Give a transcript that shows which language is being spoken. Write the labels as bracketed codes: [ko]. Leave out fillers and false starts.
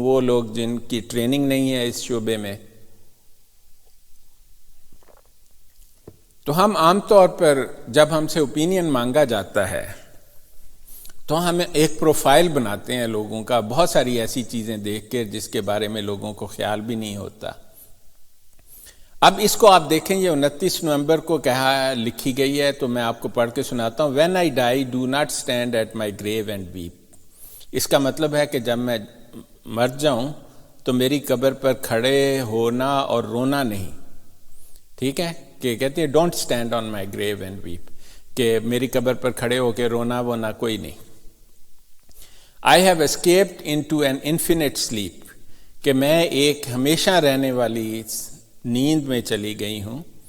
[ur] وہ لوگ جن کی ٹریننگ نہیں ہے اس شعبے میں، تو ہم عام طور پر جب ہم سے اوپینین مانگا جاتا ہے تو ہم ایک پروفائل بناتے ہیں لوگوں کا، بہت ساری ایسی چیزیں دیکھ کے جس کے بارے میں لوگوں کو خیال بھی نہیں ہوتا. اب اس کو آپ دیکھیں، یہ 29 نومبر کو کہا لکھی گئی ہے، تو میں آپ کو پڑھ کے سناتا ہوں. [en] When I die, do not stand at my grave and weep. [ur] اس کا مطلب ہے کہ جب میں مر جاؤں تو میری قبر پر کھڑے ہونا اور رونا نہیں. ٹھیک ہے، کہ کہتے ہیں [en] don't stand on my grave and weep, [ur] کہ میری قبر پر کھڑے ہو کے رونا وونا کوئی نہیں. [en] I have escaped into an infinite sleep, [ur] کہ میں ایک ہمیشہ رہنے والی نیند میں چلی گئی ہوں.